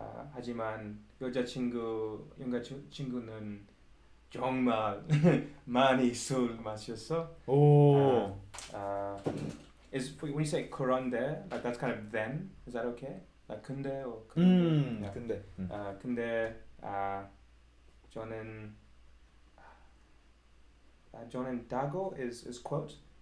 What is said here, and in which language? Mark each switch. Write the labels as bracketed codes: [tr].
[ko] 하지만 여자친구는 정말 많이 술 마셨어. [en] When you say 그런데, like that's kind of then, is that okay? Like 근데 or 그런데? [ko] 근데. 근데 저는 다고 [en] is quote.